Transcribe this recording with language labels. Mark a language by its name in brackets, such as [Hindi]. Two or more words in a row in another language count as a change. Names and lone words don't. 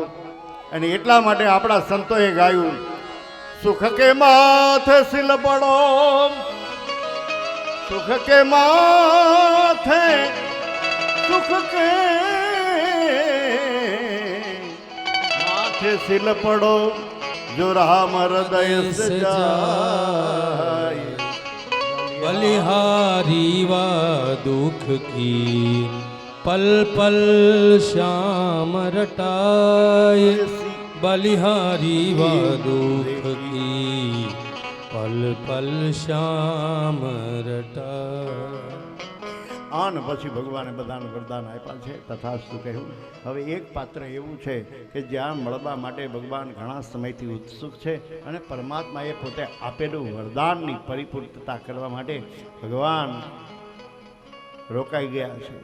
[Gujarati] અને એટલા માટે આપણા સંતોએ ગાયું, [Hindi] सुख के माथे सिल पड़ो, सुख के माथे, सुख के माथे सिल पड़ो, जो राम हृदय सजाय. बलिहारी वा दुख की पल पल श्याम रटाए. बलिहारी वा दुख की पल पल श्याम रटाए. [Gujarati] આન પછી ભગવાને બધાને વરદાન આપ્યા છે. તથાસ્તુ કહ્યું. હવે એક પાત્ર એવું છે કે જ્યાં મળવા માટે ભગવાન ઘણા સમયથી ઉત્સુક છે અને પરમાત્માએ પોતે આપેલું વરદાનની પરિપૂર્ણતા કરવા માટે ભગવાન રોકાઈ ગયા છે.